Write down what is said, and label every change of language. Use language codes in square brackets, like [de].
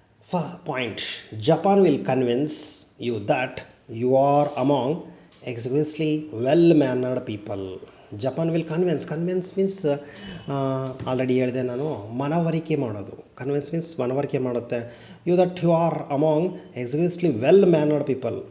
[en] First point, Japan will convince you that you are among exquisitely well-mannered people. Japan will convince means [kn] already ಹೇಳಿದೆ ನಾನು, ಮನವರಿಕೆ ಮಾಡೋದು. Convince means ಮನವರಿಕೆ ಮಾಡುತ್ತೆ. [en] that you are among exquisitely well-mannered people.